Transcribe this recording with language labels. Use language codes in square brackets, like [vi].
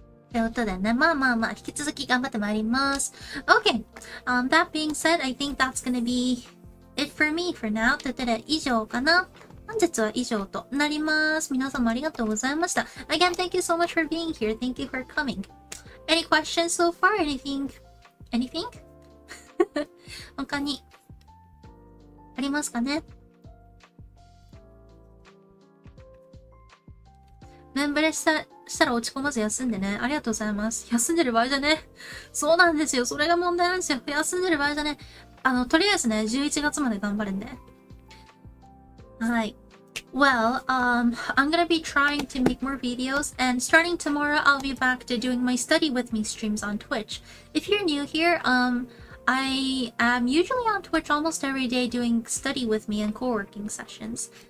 [ja] ということでね、まあ、引き続き頑張ってまいります。 [en] Okay. That being said, I think that's gonna be it for me for now. [ja] ということで、以上かな。本日は以上となります。皆様ありがとうございました。 [en] Again, thank you so much for being here. Thank you for coming. Any questions so far? Anything? [ja] 他にありますかね？メンブレしたら落ち込まず休んでね。ありがとうございます。休んでる場合じゃね。そうなんですよ。それが問題なんですよ。休んでる場合じゃね。とりあえずね、11月まで頑張るんで。はい。 [en] Well, I'm gonna be trying to make more videos, and starting tomorrow, I'll be back to doing my study with me streams on Twitch. If you're new here, I am usually on Twitch almost every day doing study with me and co-working sessions.